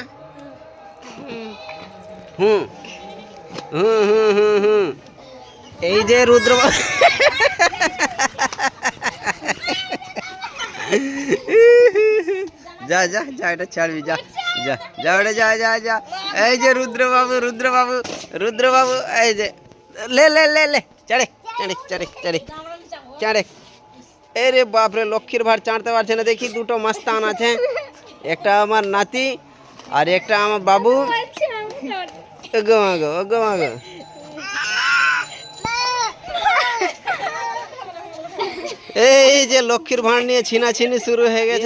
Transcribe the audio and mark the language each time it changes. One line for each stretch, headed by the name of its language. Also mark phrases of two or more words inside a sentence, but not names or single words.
Bangla: হুম হুম হুম হুম হুম। এই যে রুদ্রবাবু। যা যা যা, এটা ছাড়বি, যা যা যা ওটা যা যা যা। এই যে রুদ্রবাবু রুদ্রবাবু রুদ্রবাবু। এই যে লে লে লে লে চাড়ে চাড়ে চাড়ে চাড়ে চাড়ে। এই রে বাপরে, লক্ষ্মীর ভাঁড় চাঁড়তে পারছে না দেখি। দুটো মাস্তান আছে, একটা আমার নাতি আর একটা আমার বাবু। ওগো মাগো ওগো মাগো। এই যে লক্ষ্মীর ভাঁড় নিয়ে ছিনাছিনি শুরু হয়ে গেছে।